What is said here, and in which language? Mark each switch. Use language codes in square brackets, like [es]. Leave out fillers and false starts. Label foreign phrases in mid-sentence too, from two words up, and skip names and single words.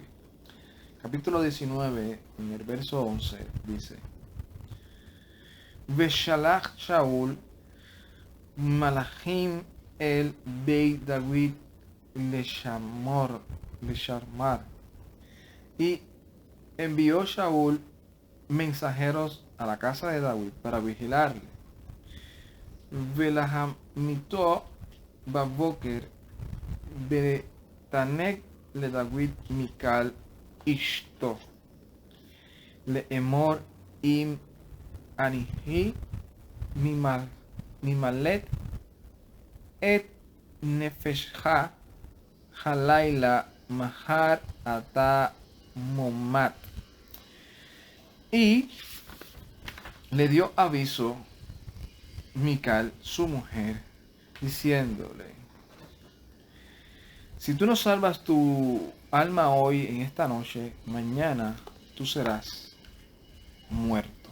[es] Capítulo 19, en el verso 11, dice: [he] וישלח שאול מלאכים אל בית דוד לשמרו. [es] Y envió Shaul mensajeros a la casa de David para vigilarle. [he] ולהמיתו בבקר ותגד ל דוד מיכל אשתו ל אמר אם אינך ממלט את נפשך הלילה מחר, אתה מומת. [es] Y le dio aviso Mical, su mujer, diciéndole: si tú no salvas tu alma hoy, en esta noche, mañana tú serás muerto.